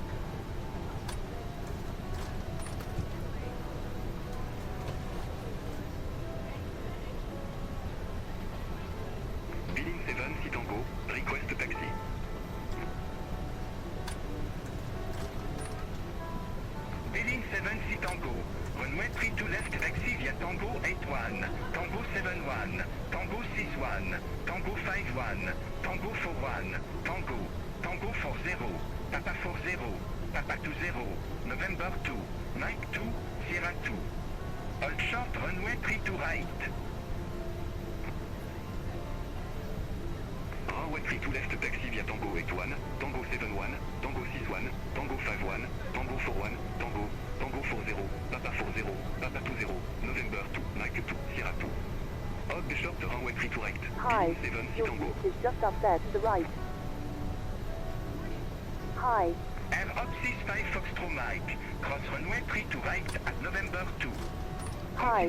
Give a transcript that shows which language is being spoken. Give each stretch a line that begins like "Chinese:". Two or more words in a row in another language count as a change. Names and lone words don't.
English: Billing 7 C Tango, request taxi. Billing 7 C Tango, runway 32 left taxi via Tango 81, Tango 71, Tango 61, Tango 51, Tango 41, Tango, Tango 40, Papa 40, Papa 20, November 2, Mike 2, Sierra 2. Hold short runway 32 right. Runway 32 left taxi via Tango 81, Tango 71, Tango 61, Tango 51, Tango 41, Tango, Tango 40, Papa 40, Papa 20, November 2, Mike 2, Sierra 2. Hold the short runway 32 right. Hi. 7 C Your Tango. seat is just up there to the right. Hi. Air Op 65 Foxtrot Mike. Cross runway 32 right at November 2. Hi.